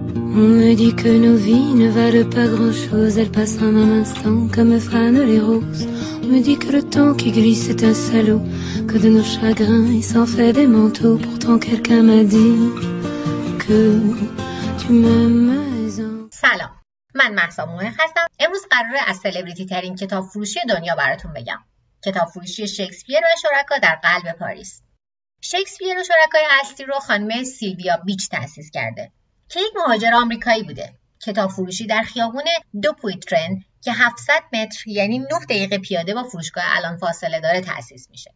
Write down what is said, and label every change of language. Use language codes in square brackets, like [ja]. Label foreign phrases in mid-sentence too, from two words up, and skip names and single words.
[fr] On me dit que nos vies ne valent pas grand-chose, elles passent en un instant comme fanent les roses. On me dit que le temps qui glisse est un salaud, que de nos chagrins il s'en fait des manteaux. Pourtant quelqu'un m'a dit que tu m'aimes. [fa] سلام، من مهسا موهق هستم. امروز قراره از سلبریتی ترین کتاب فروشی دنیا براتون بگم. کتاب فروشی شکسپیر و شرکا در قلب پاریس. شکسپیر و شرکای اصلی رو خانم سیلویا بیچ تأسیس کرده که یک مهاجر آمریکایی بوده. کتاب فروشی در خیابون دوپویترن که 700 متر یعنی 9 دقیقه پیاده با فروشگاه الان فاصله داره تأسیس میشه.